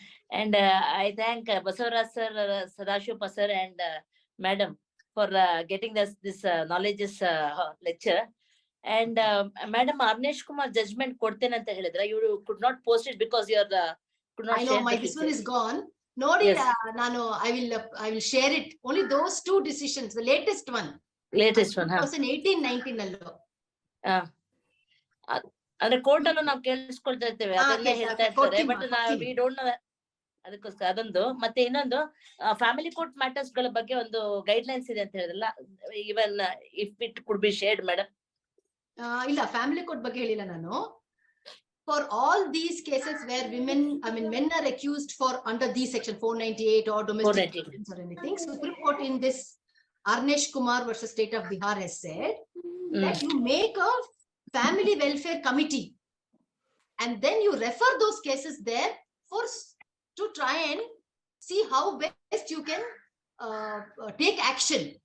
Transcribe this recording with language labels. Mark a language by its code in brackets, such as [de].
[en] And I thank Basavaraj sir, Sadashiva sir, and madam for getting this knowledge lecture. And madam, Arnesh Kumar judgment [kn] ಕೊಡ್ತೇನೆ ಅಂತ ಹೇಳಿದ್ರ, [en] you could not post it because you could not. I know this one is gone. Nodi, Yes. I will share it. Only those two decisions, the latest one. [kn] 2018-19 allo. ಅಂದ್ರೆ court ಅಲ್ಲೂ ನಾವು ಕೇಳಿಸ್ಕೊಳ್ತಾ ಇರ್ತೇವೆ, ಅದನ್ನೇ ಹೇಳ್ತಾ ಇರ್ತಾರೆ, [en] But we don't know. [kn] ಅದಕ್ಕೋಸ್ಕರ ಅದೊಂದು, ಮತ್ತೆ ಇನ್ನೊಂದು ಫ್ಯಾಮಿಲಿ ಕೋರ್ಟ್ ಮ್ಯಾಟರ್ಸ್ ಗಳ ಬಗ್ಗೆ ಒಂದು ಗೈಡ್ ಲೈನ್ಸ್ ಇದೆ ಅಂತ ಹೇಳಿದ್ರಲ್ಲ, [en] Even if it could be shared madam. [kn] ಇಲ್ಲ, ಫ್ಯಾಮಿಲಿ ಕೋರ್ಟ್ ಬಗ್ಗೆ ಹೇಳಿಲ್ಲ ನಾನು. [en] For all these cases where men are accused for under these section 498 or domestic violence or anything, Supreme Court in this Arnesh Kumar versus State of Bihar has said that you make a family welfare committee and then you refer those cases there to try and see how best you can take action.